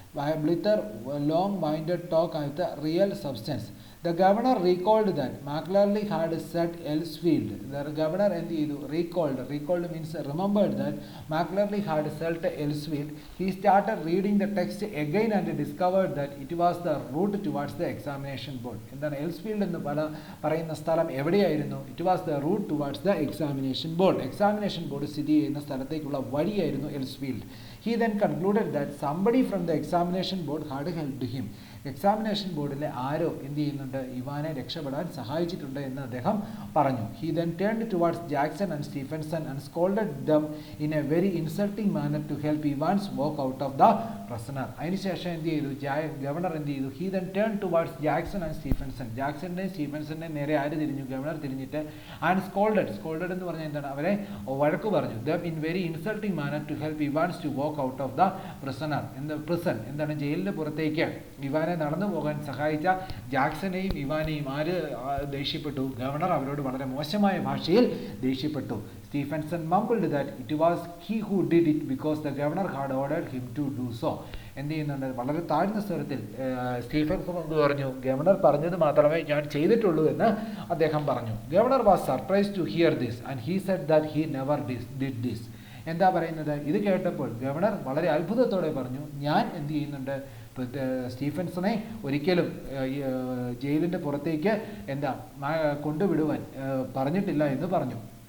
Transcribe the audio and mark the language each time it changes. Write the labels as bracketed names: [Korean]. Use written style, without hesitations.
[English] Blither, long-winded talk with a real substance. The governor recalled that McLarley had said Elsfield. The governor recalled means remembered that McLarley had said Elsfield. He started reading the text again and discovered that it was the route towards the examination board. [Malayalam] എന്താണ് എൽസ്ഫീൽഡ് എന്ന് പറയുന്ന സ്ഥലം എവിടെയായിരുന്നു? [English] It was the route towards the examination board. [Malayalam] Examination board സ്ഥിതി ചെയ്യുന്ന സ്ഥലത്തേക്കുള്ള വഴിയായിരുന്നു എൽസ്ഫീൽഡ്. [English] He then concluded that somebody from the examination board had helped him. [Malayalam] Examination ബോർഡിലെ ആരോ എന്ത് ചെയ്യുന്നുണ്ട്, ഇവാനെ രക്ഷപ്പെടാൻ സഹായിച്ചിട്ടുണ്ട് എന്ന് അദ്ദേഹം പറഞ്ഞു. [English] He then turned towards Jackson and Stephenson and scolded them in a very insulting manner to help Evans walk out of the prisoner. [Malayalam] അതിനുശേഷം എന്ത് ചെയ്തു, ഗവർണർ എന്ത് ചെയ്തു, [English] he then turned towards Jackson and Stephenson. [Malayalam] ജാക്സണിനെയും സ്റ്റീഫൻസണിനെയും നേരെ ആര് തിരിഞ്ഞു, governor തിരിഞ്ഞിട്ട് [English] and scolded [Malayalam] എന്ന് പറഞ്ഞാൽ എന്താണ്, അവരെ വഴക്ക് പറഞ്ഞു. [English] them in very insulting manner to help Evans to walk out of the prisoner in the prison. [Malayalam] എന്താണ്, ജയിലിൻ്റെ പുറത്തേക്ക് ഇവാനെ നടന്നു പോകാൻ സഹായിച്ച ജാക്സനെയും ഇവാനെയും ആര് ദേഷ്യപ്പെട്ടു, ഗവർണർ അവരോട് വളരെ മോശമായ ഭാഷയിൽ ദേഷ്യപ്പെട്ടു. [English] Stephenson mumbled that it was he who did it because the governor had ordered him to do so. [Malayalam] എന്ത് ചെയ്യുന്നുണ്ട്, വളരെ താഴ്ന്ന സ്വരത്തിൽ സ്റ്റീഫൻസൺ എന്ന് പറഞ്ഞു, ഗവർണർ പറഞ്ഞത് മാത്രമേ ഞാൻ ചെയ്തിട്ടുള്ളൂ എന്ന് അദ്ദേഹം പറഞ്ഞു. [English] Governor was surprised to hear this and he said that he never did this. [Malayalam] എന്താ പറയുന്നത്, ഇത് കേട്ടപ്പോൾ ഗവർണർ വളരെ അത്ഭുതത്തോടെ പറഞ്ഞു, ഞാൻ എന്ത് ചെയ്യുന്നുണ്ട്, സ്റ്റീഫൻസനെ ഒരിക്കലും ജയിലിൻ്റെ പുറത്തേക്ക് കൊണ്ടുവിടുവാൻ പറഞ്ഞിട്ടില്ല എന്ന് പറഞ്ഞു.